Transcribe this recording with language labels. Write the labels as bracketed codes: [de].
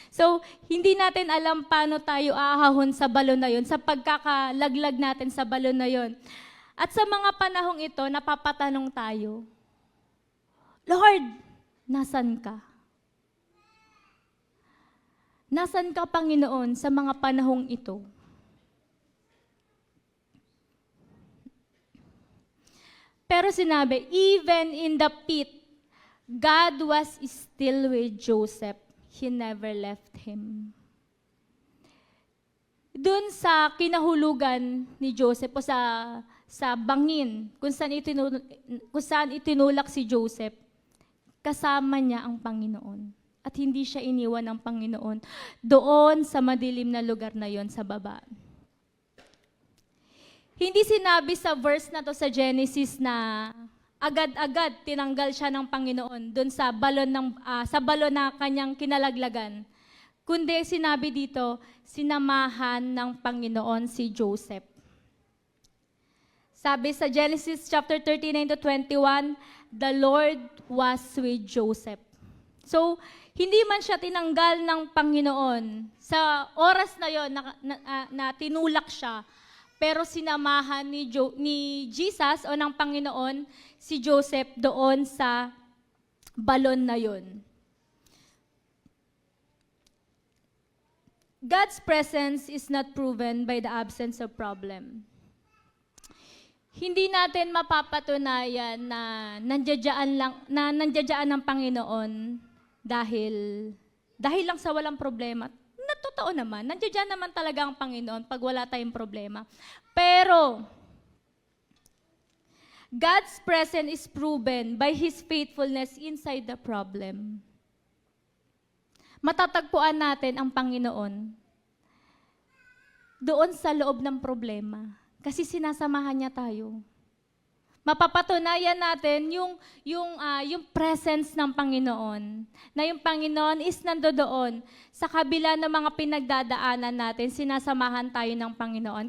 [tl] So, hindi natin alam paano tayo aahahon sa balon na yon, sa pagkakalaglag natin sa balon na yon. At sa mga panahong ito, napapatanong tayo, Lord, nasan ka? Nasan ka, Panginoon, sa mga panahong ito? Pero sinabi, [en] even in the pit, God was still with Joseph. He never left him. [tl] Doon sa kinahulugan ni Joseph o sa bangin, kung saan itinulak si Joseph, kasama niya ang Panginoon. At hindi siya iniwan ng Panginoon doon sa madilim na lugar na yon sa baba. Hindi sinabi sa verse na to sa Genesis na agad-agad tinanggal siya ng Panginoon doon sa balon na kanyang kinalaglagan. Kundi sinabi dito, sinamahan ng Panginoon si Joseph. Sabi sa [en] Genesis chapter 39 to 21, the Lord was with Joseph. [tl] So, hindi man siya tinanggal ng Panginoon sa oras na yon na tinulak siya, pero sinamahan ni Jesus o ng Panginoon si Joseph doon sa balon na yon. [en] God's presence is not proven by the absence of problem. [tl] Hindi natin mapapatunayan na nandiyan ng Panginoon dahil lang sa walang problema. Na totoo naman, nandiyan naman talaga ang Panginoon pag wala tayong problema. [en] Pero God's presence is proven by His faithfulness inside the problem. [tl] Matatagpuan natin ang Panginoon doon sa loob ng problema kasi sinasamahan niya tayo. Mapapatunayan natin yung presence ng Panginoon. Na yung Panginoon is nandoon sa kabila ng mga pinagdadaanan natin, sinasamahan tayo ng Panginoon.